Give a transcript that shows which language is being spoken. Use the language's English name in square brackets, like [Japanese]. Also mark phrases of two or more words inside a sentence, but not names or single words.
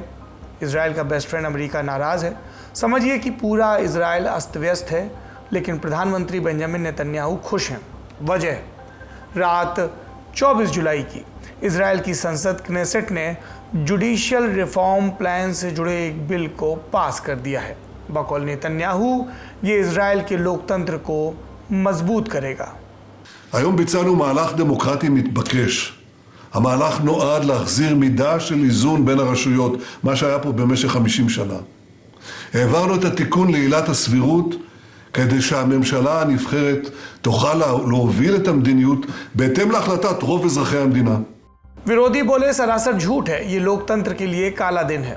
[Hindi] इजराइल का [English] best friend [Hindi] अमेरिका नाराज़ है। समझिए कि पूरा इजराइल अस्त व्यस्त है, लेकिन प्रधानमंत्री बेंजामिन नेतन्याहू खुश हैं। वजह, रात 24 जुलाई की इजराइल की संसद क्नेसेट ने [English] judicial reform plan [Hindi] से जुड़े एक बिल को पास कर दिया है। बकौल नेतन्याहू, ये इजराइल के लोकतंत्र को मजबूत करेगा। [Hebrew] היום ביצענו מהלך דמוקרטי מתבקש. המהלך נועד להחזיר מידה של איזון בין הרשויות, מה שהיה פה במשך 50 שנה. העברנו את התיקון לעילת הסבירות כדי שהממשלה הנבחרת תוכל להוביל את המדיניות בהתאם להחלטת רוב אזרחי המדינה. [Hindi] विरोधी बोले सरासर झूठ है, ये लोकतंत्र के लिए काला दिन है।